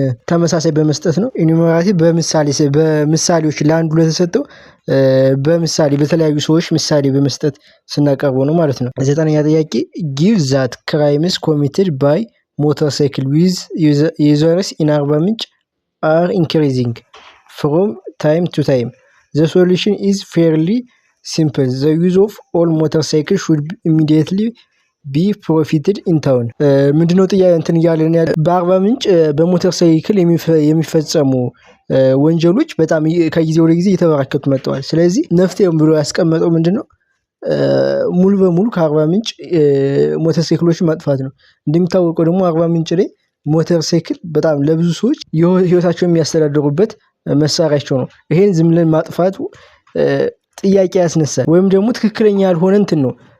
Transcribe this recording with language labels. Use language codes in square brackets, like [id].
[am] ተመሳሳይ በመስጠት ነው። ኢኑሜራቲቭ በምሳሌዎች ለአንዱ ለተሰጠው በምሳሌ በተለያዩ ሰዎች ምሳሌ በመስጠት ስናቀርበው ነው ማለት ነው። ዘጠነኛ ጥያቄ [en] ጊቭ ዛት ክራይምስ ኮሚትድ ባይ ሞተር ሳይክል ዊዝ ዩዘርስ ኢን አርባ ምንጭ are increasing from time to time. The solution is fairly simple. The use of all motorcycles should immediately be prohibited in town. [am] ምንድነው ጥያቄ እንትን እያለን በአርባ ምንጭ በሞተር ሳይክል የሚፈጸሙ ወንጀሎች በጣም ከጊዜ ወደ ጊዜ እየተበራከቱ መጥተዋል። ስለዚህ መፍትሄው ብሎ ያስቀመጠው ምንድነው ሙሉ በሙሉ ከአርባ ምንጭ ሞተር ሳይክሎችን ማጥፋት ነው። እንደሚታወቀው ደግሞ አርባ ምንጭ ላይ ሞተር ሳይክል በጣም ለብዙ ሰዎች ህይወታቸውን የሚያስተዳድሩበት መሳሪያቸው ነው። ይሄን ዝም ብለን ማጥፋቱ ጥያቄ ያስነሳል ወይም ደግሞ ትክክለኛ ያልሆነ እንትን ነው።